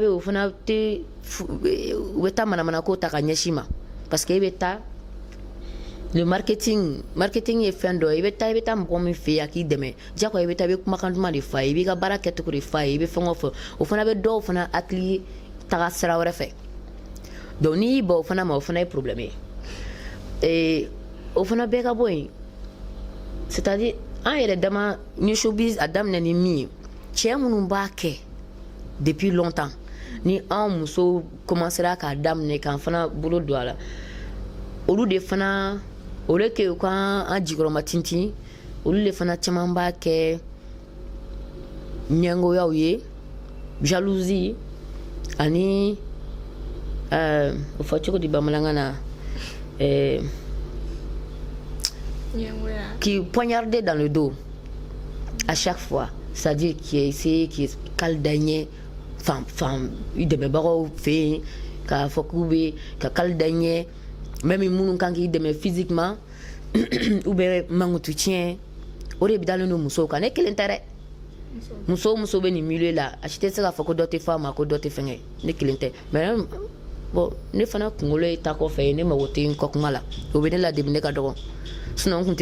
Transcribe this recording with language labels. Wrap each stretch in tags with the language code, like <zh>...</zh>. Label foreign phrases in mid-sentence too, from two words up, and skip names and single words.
<bm>yen o fana tɛ u bɛ taa manamana ko ta ka ɲɛsin ma parce que i bɛ taa</bm> <fr>le marketing</fr> <bm>ye fɛn dɔ ye i bɛ taa mɔgɔ min fɛ yen a k'i dɛmɛ diyagoya i bɛ taa i bɛ kumakan duman de f'a ye i b'i ka baara kɛcogo de f'a ye i bɛ fɛn o fɛ o fana bɛ dɔw fana hakili taga sira wɛrɛ fɛ donc n'i y'i ban o fana ma o fana ye problème ye o fana bɛɛ ka bɔ yen</bm> <fr>c'est à dire</fr> <bm>an yɛrɛ dama ni showbiz a daminɛ ni min ye cɛ minnu b'a kɛ</bm> <fr>depuis longtemps</fr> <bm>ni an muso commencera k'a daminɛ k'an fana bolo don a la olu de fana</bm> <fr>au lieu que</fr> <bm>u ka an jigɔrɔma tintin olu de fana caman b'a kɛ ɲɛngoyaw ye jalousie ani o fɔ cogo di bamanankan na</bm> <fr>qui poignardait dans le dos à chaque fois c'est-à-dire qui a essayé qui</fr> <bm>kal daɲɛ i dɛmɛbagaw fɛ yen k'a fɔ k'u bɛ ka kal daɲɛ même minnu kan k'i dɛmɛ</bm> <fr>physiquement ou bien</fr> <bm>mankutu tiɲɛ o de dalen don musow kan ne kelen tɛ dɛ muso bɛ nin milieu la a si tɛ se k'a fɔ ko dɔ tɛ fɔ a ma ko dɔ tɛ fɛngɛ ne kelen tɛ</bm> <fr>mais bon</fr> <bm>ne fana kunkolo ye ta kɔfɛ ye ne mago tɛ n kɔ kuma la o bɛ ne la depi ne ka dɔgɔ sinon n kun tɛ</bm>